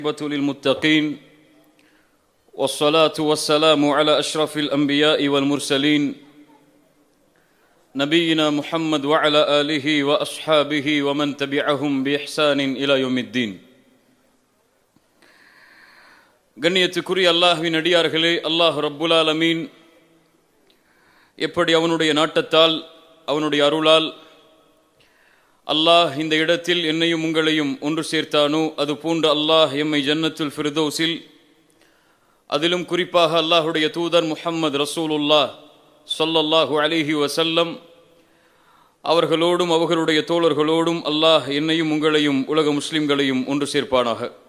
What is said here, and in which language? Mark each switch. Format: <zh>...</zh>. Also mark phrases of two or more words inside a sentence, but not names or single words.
<ar>للمتقين والصلاة والسلام على أشرف الأنبياء والمرسلين نبينا محمد وعلى آله وأصحابه ومن تبعهم بإحسان إلى يوم الدين.</ar> <ta>கண்ணியத்துக்குரிய அல்லாஹ்வின் அடியார்களே,</ta> <ar>الله رب العالمين</ar> <ta>எப்படி அவனுடைய நாட்டத்தால் அவனுடைய அருளால் அல்லாஹ் இந்த இடத்தில் என்னையும் உங்களையும் ஒன்று சேர்த்தானோ அதுபோன்று அல்லாஹ் எம்மை ஜன்னத்துல் ஃபிர்தௌஸில், அதிலும் குறிப்பாக அல்லாஹுடைய தூதர்</ta> <ar>محمد رسول الله صلى الله عليه وسلم</ar> <ta>அவர்களோடும் அவர்களுடைய தோழர்களோடும் அல்லாஹ் என்னையும் உங்களையும் உலக முஸ்லிம்களையும் ஒன்று சேர்ப்பானாக.</ta>